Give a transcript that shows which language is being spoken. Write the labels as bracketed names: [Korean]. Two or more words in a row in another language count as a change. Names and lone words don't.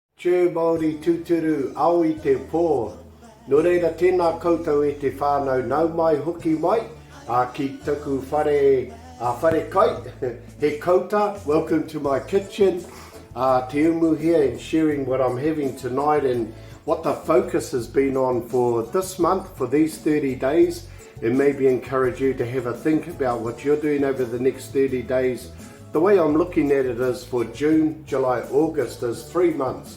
[Māori] Tū Māori Tūturu au I te pō. Nō reira tēnā koutou e te whānau nau mai hoki mai ki tuku whare kai, he kouta. [English] Welcome to my kitchen. [Māori] Te umu [English] here and sharing what I'm having tonight and what the focus has been on for this month, for these 30 days, and maybe encourage you to have a think about what you're doing over the next 30 days. The way I'm looking at it is for June, July, August is 3 months.